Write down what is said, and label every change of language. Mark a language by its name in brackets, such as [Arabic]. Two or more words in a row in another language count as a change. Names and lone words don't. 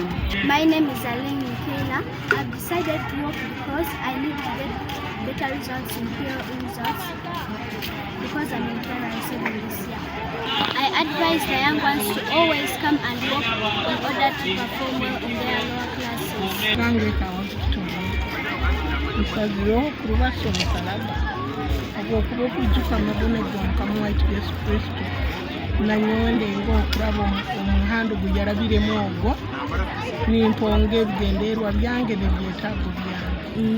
[English] My name is Aline Michaela. I've decided to walk because I need to get better results in peer results because I'm in primary 7 this year. I advise the young ones to always come and walk in order to perform well in their lower classes. [Nyankole] nanyonde ng'okuraba omuhanda gujarabiremu ogwo nimponge ebigendererwa byange n'ebyetaago byange.